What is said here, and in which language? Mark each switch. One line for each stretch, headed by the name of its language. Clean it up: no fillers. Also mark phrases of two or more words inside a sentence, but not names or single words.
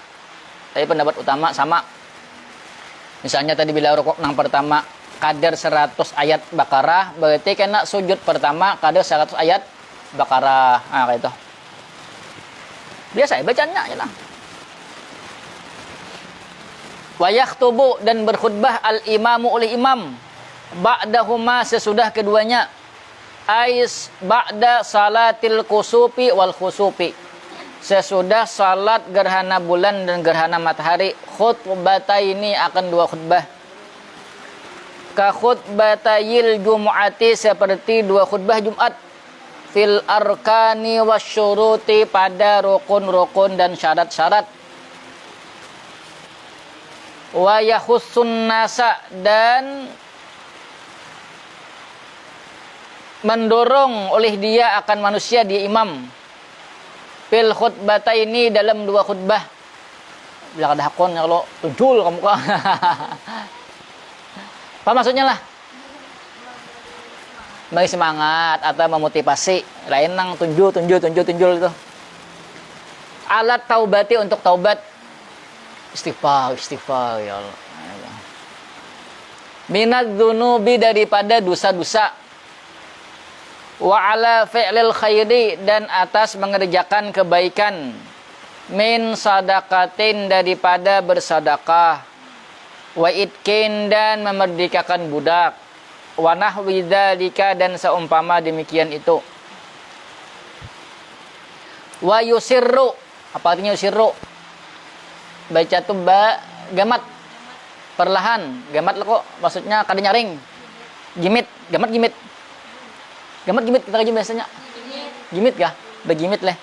Indonesian: Tapi pendapat utama sama. Misalnya tadi bila rukuk yang pertama kadar 100 ayat Baqarah, berarti kena sujud pertama kadar 100 ayat Baqarah. Kayak itu. Biasa bacanya ya lah.
Arabic: ويخطب,
Indonesian: dan berkhutbah al-imamu oleh imam ba'dahuma, sesudah keduanya.
Arabic: أي بعد صلاة الكسوف والخسوف,
Indonesian: sesudah salat gerhana bulan dan gerhana matahari. Khutbataini, akan 2 khutbah.
Arabic: كخطبتي الجمعة,
Indonesian: seperti 2 khutbah Jumat.
Arabic: في الأركان والشروط,
Indonesian: pada rukun-rukun dan syarat-syarat.
Arabic: ويحث الناس,
Indonesian: dan mendorong oleh dia akan manusia, dia imam.
Arabic: في الخطبتين,
Indonesian: dalam 2 khutbah.
Banjar: Bila ada hakon ya kalau tunjul kamu kah.
Indonesian: Apa maksudnya lah? Bagi semangat atau memotivasi.
Banjar: Lain nang tunjul itu.
Arabic: على التوبة,
Indonesian: untuk taubat.
Arabic: استغفار يا الله. من الذنوب,
Indonesian: daripada dosa-dosa.
Arabic: وعلى فعل الخير,
Indonesian: dan atas mengerjakan kebaikan.
Arabic: من صدقة,
Indonesian: daripada bersedekah.
Arabic: وعتق,
Indonesian: dan memerdekakan budak.
Arabic: ونحو ذلك,
Indonesian: dan seumpama demikian itu.
Arabic: ويسر,
Indonesian: apa artinya yusirru? Baca tuh gamat, perlahan.
Banjar: Gamat lah kok, maksudnya kada nyaring. Gamat gimit kita kaji biasanya. Gimit kah? Begimit leh.